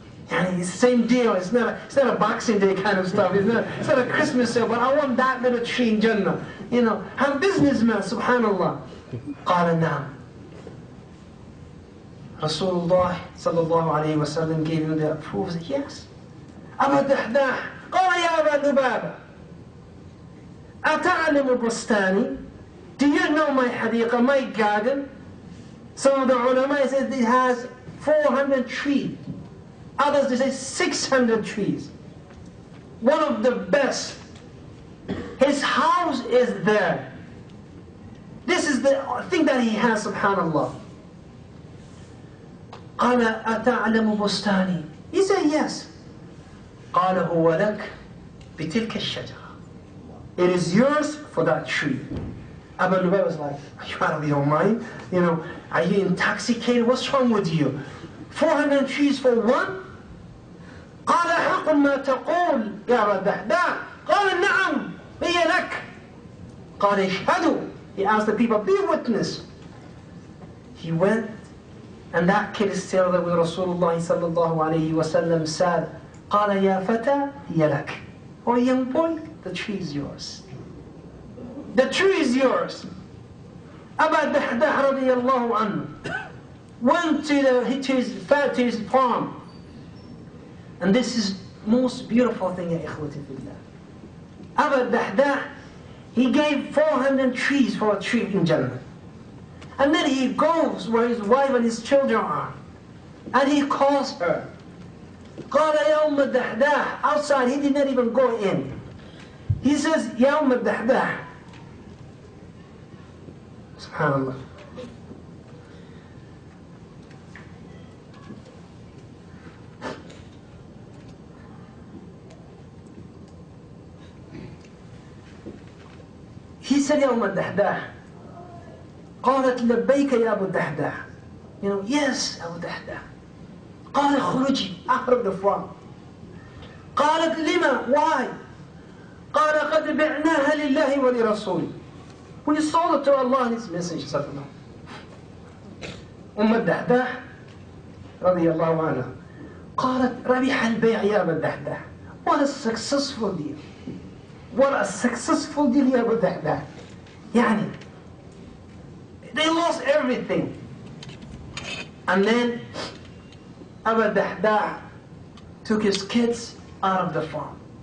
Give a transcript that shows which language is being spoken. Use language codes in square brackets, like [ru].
[en] And it's the same deal. It's not a Boxing Day kind of stuff. It's not a Christmas sale, but I want that little tree in Jannah. I'm a businessman, subhanallah. [ar] قال نعم. [en] Rasulullah sallallahu alayhi wa sallam gave him the approval. He said, yes. [ar] Abu Dahdah, قال يا أبا لبابة, أتعلم بستاني? [en] Do you know my hadiqah, my garden? Some of the ulama said it has 400 trees. Others they say 600 trees. One of the best. His house is there. This is the thing that he has, subhanallah. [ar] قال أتعلم بستاني? [en] He said yes. [ar] قال هو لك بتلك الشجرة. [en] It is yours for that tree. Abu Lubaba was like, are you out of your mind? Are you intoxicated? What's wrong with you? 400 trees for one? [ar] قال حق ما تقول يا أبا الدحداح. قال نعم هي لك. قال اشهدوا. [en] He asked the people, be witness. He went, and that kid is still there with Rasulullah sallallahu alayhi wa sallam said, [ar] قال يا فتى هي لك. [en] Oh young boy, the tree is yours. The tree is yours. Abu Dahdah radiallahu anhu went to his farm. And this is most beautiful thing, ya ikhwati fillah. Abu Dahdah, he gave 400 trees for a tree in Jannah. And then he goes where his wife and his children are. And he calls her. [ar] قال يا أم الدحداح. [en] Outside, he did not even go in. [ar] He says, يا أم الدحداح. Subhanallah. He said, يا أم الدحداح. قالت لبيك يا أبو الدحداح. [en] You know, yes, Abu Dahdah. [ar] قال خرجي, [en] out of the farm. [ar] قالت لما, [en] why? [ar] قال قد بعناها لله ولرسوله. [en] We sold it to Allah and His Messenger. [ar] الدحداح رضي الله عنها قالت ربح البيع يا أبا الدحداح. [en] What a successful deal. What a successful deal يا أبا الدحداح. يعني they lost everything. And then Abu Dahdah took his kids out of the farm.